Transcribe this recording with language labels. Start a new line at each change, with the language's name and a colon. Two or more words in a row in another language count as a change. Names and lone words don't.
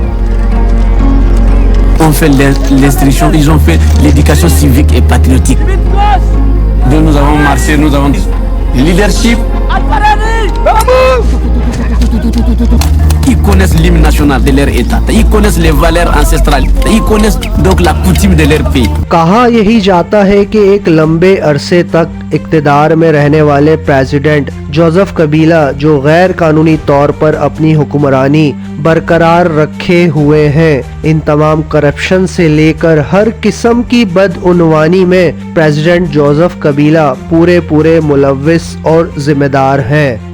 French: On fait l'instruction, ils ont fait l'éducation civique et patriotique. Donc nous avons marché, nous avons le leadership. Ils connaissent l'hymne national de leur état, ils connaissent les valeurs ancestrales, ils connaissent donc la coutume de leur pays.
Urdu: کہا یہی جاتا ہے کہ ایک لمبے عرصے تک اقتدار میں رہنے والے پریذیڈنٹ جوزف کبیلا، جو غیر قانونی طور پر اپنی حکمرانی برقرار رکھے ہوئے ہیں، ان تمام کرپشن سے لے کر ہر قسم کی بدعنوانی میں پریذیڈنٹ جوزف کبیلا پورے ملوث اور ذمہ دار ہیں.